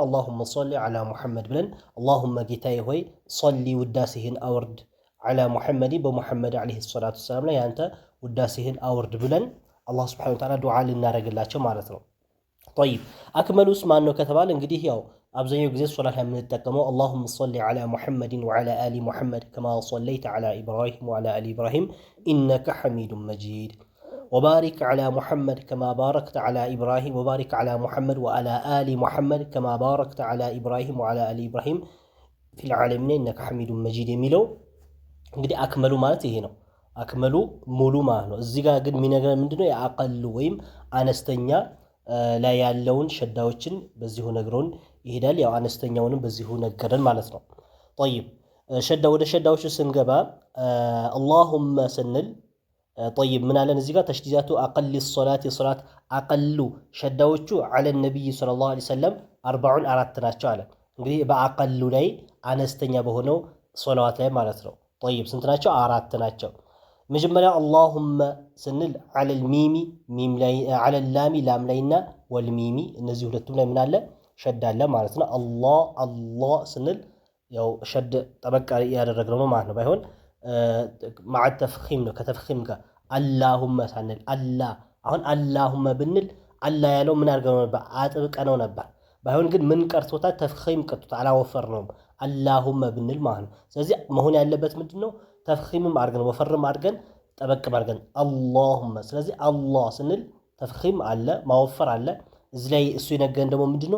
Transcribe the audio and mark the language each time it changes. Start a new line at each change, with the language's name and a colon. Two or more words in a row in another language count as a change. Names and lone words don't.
Arabic: اللهم صل على محمد
Amharic: ብለን አላሁመ ጌታዬ ሆይ ሶሊ ውዳሴህን አውርድ
Arabic: على محمد
Amharic: በሙሐመድ
Arabic: عليه الصلاة والسلام
Amharic: ላይ አንተ ውዳሴህን አውርድ ብለን አላህ Subhanahu
Arabic: وتعالى
Amharic: ዱዓ ልናረግላቸው ማለት ነው። طيب አክመሉስ ማን ነው ከተባለ እንግዲህ ያው አብዛኛው ጊዜ ሶላት ላይ የምንጠቀመው
Arabic: اللهم صل على محمد وعلى آل محمد كما صليت على إبراهيم وعلى آل إبراهيم إنك حميد مجيد وبارك على محمد كما باركت على إبراهيم وبارك على محمد وعلى آل محمد كما باركت على إبراهيم وعلى آل إبراهيم في العالمين إنك حميد مجيد
Amharic: የሚለው እንግዲህ አክመሉ ማለት ይሄ ነው። አክመሉ ሙሉ ማለት ነው። እዚህ ጋር ግን የሚነግረን ምንድነው? የአቀሉ ወይም አነስተኛ ላይ ያለውን ሸዳዎችን በዚሁ ነግሮን ይሄዳል። ያው አነስተኛውንም በዚሁ ነገረን ማለት ነው። طيب ሸዳ ወደ ሸዳዎቹ ስንገባ اللهم ስንል طيب ምን አለን እዚህ ጋር ተሽዲዳቱ አቀል ሶላት የሶላት አቀሉ ሸዳዎቹ
Arabic: على النبي صلى الله عليه وسلم
Amharic: 44 ናቸው አለ። እንግዲህ በአቀሉ ላይ አነስተኛ በሆነው ሶላዋት ላይ ማለት ነው። طيب ስንት ናቸው? 4 ናቸው። መጀመሪያ اللهم ስንል
Arabic: على الميم
Amharic: ሚም ላይ
Arabic: على اللام
Amharic: ላም ላይና والميم እነዚህ ሁለቱም ላይ ምን አለ? ሸድ አለ ማለት ነው። አላህ ስንል ያው ሸድ ጠበቅ ያደረግነው ነው ማለት ነው። ባይሆን
Arabic: مع التفخيم
Amharic: ነው ከተፍኺም ጋር اللهم ሳንል አሁን اللهم ብንል አላህ ያለው ምን አድርገነው ነበር? አጥብቀነው ነበር። ባይሆን ግን ምን ቀርቶታል? ተፍኺም ቀርቶታል። አላወፈርነውም اللهم ብንል ማለት ነው። ስለዚህ መሆን ያለበት ምንድነው? ተፍኺምም አድርገን ወፈርም አድርገን ጠበቅ አድርገን اللهم ስለዚህ አላህ ስንል ተፍኺም አለ ማወፈር አለ። እዚህ ላይ እሱ የነገረን ደግሞ ምንድነው?